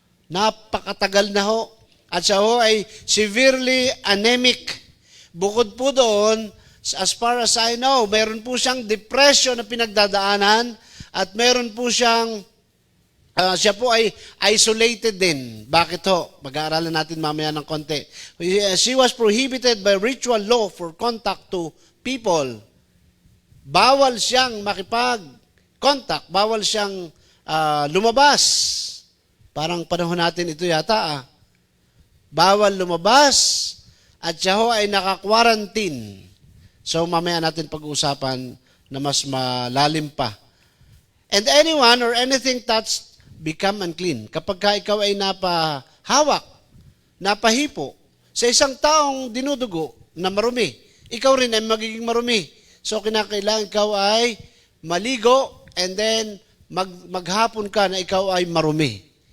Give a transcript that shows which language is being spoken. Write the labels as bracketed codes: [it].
[tl] Napakatagal na ho. At siya ho ay [en] severely anemic. [tl] Bukod po doon, [en] as far as I know, [tl] meron po siyang depression na pinagdadaanan at meron po siyang, siya po ay isolated din. Bakit ho? Mag-aaralan natin mamaya ng konti. [en] She was prohibited by ritual law for contact to people. [tl] Bawal siyang makipag-contact, bawal siyang lumabas. Parang panahon natin ito yata. Bawal lumabas. At siya ho ay naka-quarantine. So mamaya natin pag-uusapan na mas malalim pa. [en] And anyone or anything touched become unclean. [tl] Kapag ka ikaw ay napahawak, napahipo, sa isang taong dinudugo na marumi, ikaw rin ay magiging marumi. So kinakailangan ikaw ay maligo and then maghapon ka na ikaw ay marumi.